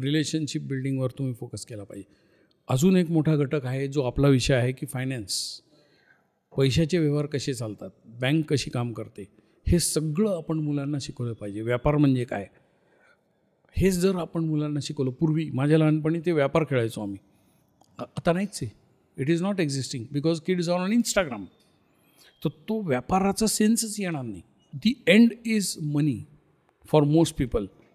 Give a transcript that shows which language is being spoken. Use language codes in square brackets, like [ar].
[mr] Relationship बिल्डिंगवर तुम्ही focus केला पाहिजे. अजून एक मोठा घटक आहे जो आपला विषय आहे की फायनान्स, पैशाचे व्यवहार कसे चालतात, बँक कशी काम करते, हे सगळं आपण मुलांना शिकवलं पाहिजे. व्यापार म्हणजे काय, हेच जर आपण मुलांना शिकवलं. पूर्वी माझ्या लहानपणी ते व्यापार खेळायचो आम्ही, आता नाहीच आहे. [en] It is not existing because kids are on Instagram. [mr] तर तो व्यापाराचा सेन्सच येणार नाही. [en] The end is money for most people.